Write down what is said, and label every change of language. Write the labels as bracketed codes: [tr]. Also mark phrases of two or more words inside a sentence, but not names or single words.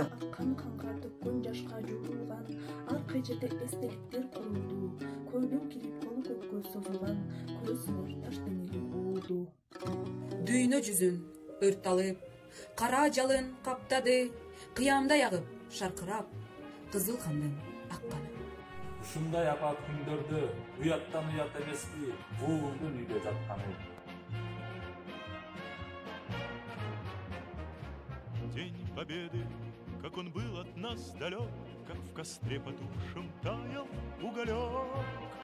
[ky] Кан канга төккөн жашка жуутулган, ар кай жерде эстеликтер курулду, көйлөк кийип колу көккө созулган, көзүмөр таш денели уулду. Дүйнө жүзүн өрт алып, кара жалын каптады, кыямдай агып, шаркырап, кызыл кандын акканы. Ушундай апат күндөрдө уяттан уят эмеспи, уулдун үйдө жатканы. [ru] День Победы, как он был от нас далек, как в костре потухшем таял уголек.